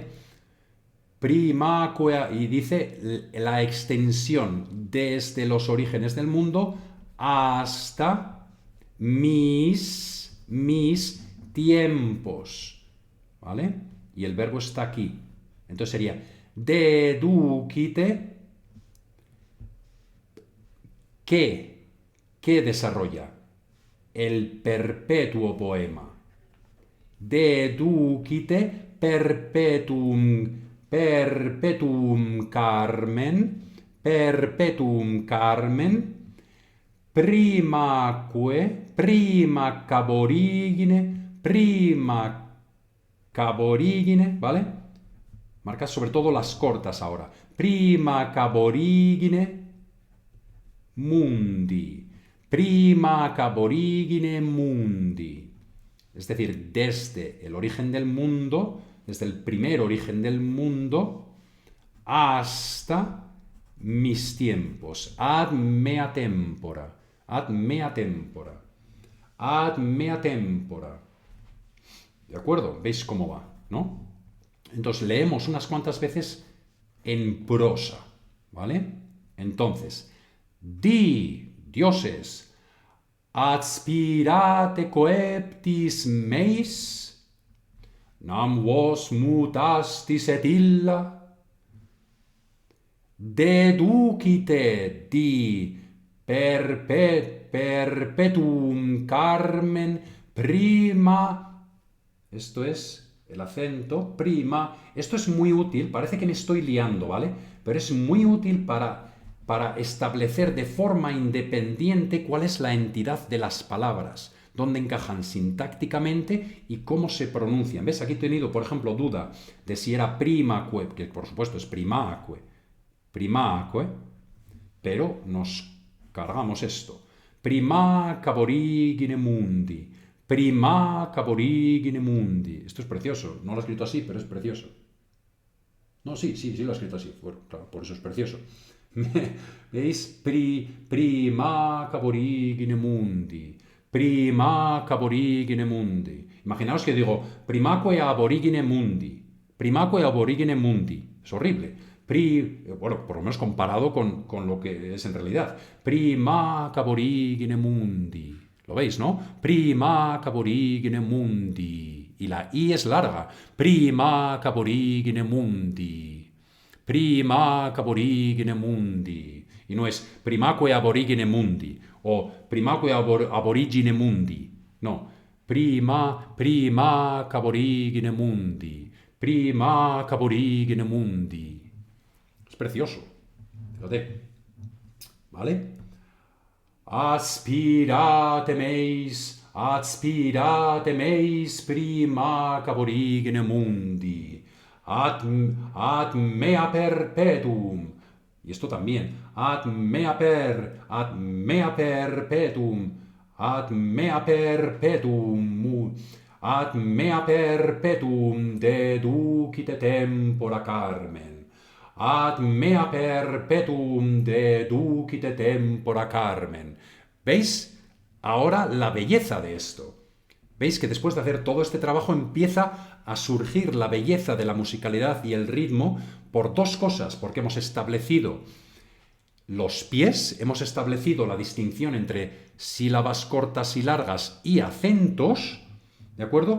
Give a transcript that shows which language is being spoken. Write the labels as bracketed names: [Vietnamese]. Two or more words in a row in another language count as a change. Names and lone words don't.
[Spanish] Primaque, y dice la extensión desde los orígenes del mundo hasta mis tiempos. ¿Vale? Y el verbo está aquí. Entonces sería deducite, ¿qué desarrolla? El perpetuo poema. [Latin] Deducite perpetuum carmen, prima caborigine, [Spanish] ¿vale? Marca sobre todo las cortas ahora. [Latin] Prima caborigine mundi. Prima caborigine mundi. [Spanish] Es decir, desde el origen del mundo, desde el primer origen del mundo, hasta mis tiempos. [Latin] Ad mea tempora. Ad mea tempora. Ad mea tempora. [Spanish] ¿De acuerdo? ¿Veis cómo va? ¿No? Entonces leemos unas cuantas veces en prosa, ¿vale? Entonces, di, dioses, [Latin] aspirate coeptis meis, nam vos mutastis et illa, deducite di perpetuum carmen prima. [Spanish] Esto es el acento, prima. Esto es muy útil, parece que me estoy liando, ¿vale? Pero es muy útil para establecer de forma independiente cuál es la entidad de las palabras. dónde encajan sintácticamente y cómo se pronuncian. ¿Ves? Aquí he tenido, por ejemplo, duda de si era primaque, que por supuesto es primaque, pero nos cargamos esto. [Latin] Primaque aborigine mundi. Primaque aborigine mundi. [Spanish] Esto es precioso. No lo he escrito así, pero es precioso. No, sí lo he escrito así. Bueno, claro, por eso es precioso. ¿Veis? [Latin] Primaque aborigine mundi. Primaque aborigine mundi. [Spanish] Imaginaos que digo [Latin] primaque aborigine mundi. Primaque aborigine mundi. [Spanish] Es horrible. Bueno, por lo menos comparado con lo que es en realidad. [Latin] Primaque aborigine mundi. [Spanish] ¿Lo veis, no? [Latin] Primaque aborigine mundi. [Spanish] Y la I es larga. [Latin] Primaque aborigine mundi. Primaque aborigine mundi. [Spanish] Y no es [Latin] primaque aborigine mundi [Spanish] o [Latin] primaque aborigine mundi. [Spanish] No. [Latin] Primaque aborigine mundi. Primaque aborigine mundi. [Spanish] Es precioso. Fíjate. ¿Vale? [Latin] Aspirate meis primaque aborigine mundi. Ad mea perpetuum. [Spanish] Y esto también. [Latin] Ad mea perpetuum. Ad mea perpetuum. Ad mea perpetuum deducite tempora Carmen. Ad mea perpetuum deducite tempora Carmen. [Spanish] ¿Veis? Ahora la belleza de esto. ¿Veis que después de hacer todo este trabajo empieza a surgir la belleza de la musicalidad y el ritmo por dos cosas? Porque hemos establecido los pies, hemos establecido la distinción entre sílabas cortas y largas y acentos, ¿de acuerdo?